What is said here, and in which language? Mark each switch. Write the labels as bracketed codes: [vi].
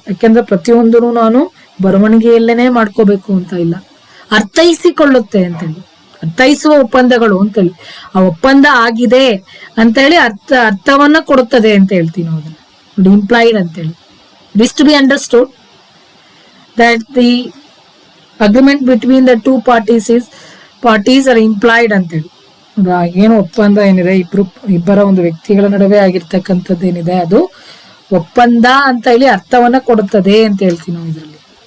[kn] ಯಾಕೆಂದ್ರೆ ಪ್ರತಿಯೊಂದನ್ನು ನಾನು ಬರವಣಿಗೆಯಲ್ಲೇನೆ ಮಾಡ್ಕೋಬೇಕು ಅಂತ ಇಲ್ಲ. ಅರ್ಥೈಸಿಕೊಳ್ಳುತ್ತೆ ಅಂತೇಳಿ, ಅರ್ಥೈಸುವ ಒಪ್ಪಂದಗಳು ಅಂತೇಳಿ, ಆ ಒಪ್ಪಂದ ಆಗಿದೆ ಅಂತೇಳಿ ಅರ್ಥವನ್ನ ಕೊಡುತ್ತದೆ ಅಂತ ಹೇಳ್ತೀವಿ ನಾವು ಅದನ್ನ. ನೋಡಿ ಇಂಪ್ಲಾಯ್ಡ್ ಅಂತೇಳಿ [en] it is to be understood that the agreement between the two parties are implied [kn] ಅಂತೇಳಿ. ಏನು ಒಪ್ಪಂದ ಏನಿದೆ ಇಬ್ಬರ ಒಂದು ವ್ಯಕ್ತಿಗಳ ನಡುವೆ ಆಗಿರ್ತಕ್ಕಂಥದ್ದು ಏನಿದೆ ಅದು ಒಪ್ಪಂದ ಅಂತ ಹೇಳಿ ಅರ್ಥವನ್ನ ಕೊಡುತ್ತದೆ ಅಂತ ಹೇಳ್ತೀವಿ ನಾವು ಇದರಲ್ಲಿ.